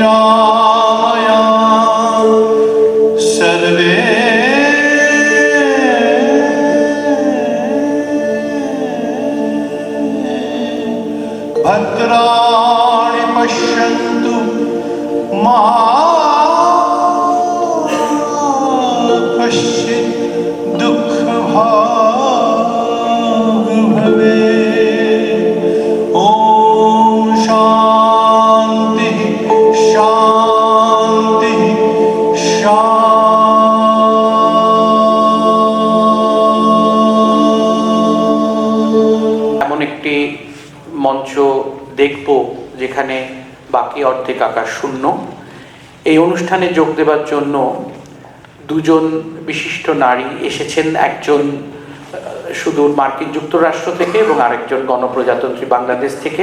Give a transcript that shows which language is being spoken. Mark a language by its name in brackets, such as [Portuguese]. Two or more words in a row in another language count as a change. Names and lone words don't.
[Sanskrit] निरामयाः सर्वे भद्राणि पश्यन्तु मा कश्चित् दुःखभाग् भवेत्। ॐ शान्तिः शान्तिः शान्तिः। [Bangla] এমন একটি মঞ্চ দেখব যেখানে বাকি অর্ধেক আকাশ শূন্য। এই অনুষ্ঠানে যোগ দেওয়ার জন্য দুজন বিশিষ্ট নারী এসেছেন, একজন সুদূর মার্কিন যুক্তরাষ্ট্র থেকে এবং আরেকজন গণপ্রজাতন্ত্রী বাংলাদেশ থেকে।